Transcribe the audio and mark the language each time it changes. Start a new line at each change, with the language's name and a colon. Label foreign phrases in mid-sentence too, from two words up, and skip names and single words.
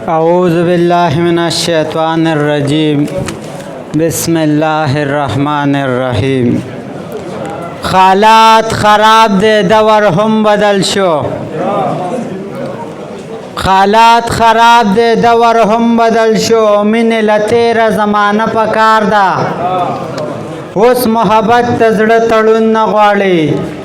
Arabic: اعوذ باللہ من الشیطان الرجیم۔ بسم اللہ الرحمن الرحیم۔
Pashto: حالات خراب دے، دور هم بدل شو۔ حالات خراب دے، دور هم بدل شو۔ مینې له تیره زمانه پکار ده۔ اوس محبت ته زړه تړون نه غواړي۔